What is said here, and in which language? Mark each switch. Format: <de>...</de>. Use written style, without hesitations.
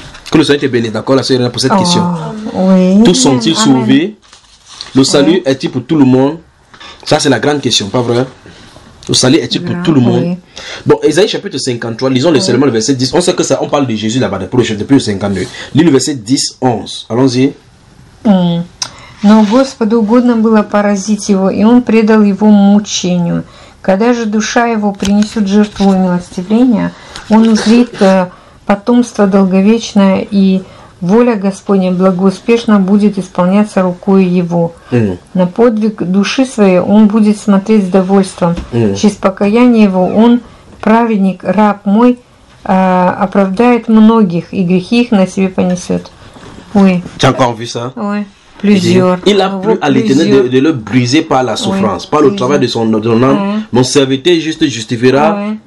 <fr>Que le Seigneur te bénisse, d'accord, la sœur, pour cette question. Oui. Tous sont-ils sauvés? Le salut est-il pour tout le monde? Ça, c'est la grande question, pas vrai? Le salut est-il pour tout le monde? Bon, Ésaïe chapitre 53, lisons seulement le verset 10. On sait que ça, on parle de Jésus là-bas, depuis le 52. Lis le verset 10-11. Allons-y.</fr> <ru>Но Господу угодно было поразить его, и он предал его мучению. Когда же душа его принесет жертву милостивления, он узрит потомство долговечное, и воля Господня благоуспешно будет исполняться рукою его. На подвиг души своей он будет смотреть с довольством. Через покаяние его он, праведник, раб мой, оправдает многих, и грехи их на себе понесет.</ru> <fr>Oui. Tu as encore vu ça? Oui. Plusieurs. Il a plu à l'Éternel de le briser par la souffrance, par le travail de son âme. Mon serviteur juste justifiera.</fr>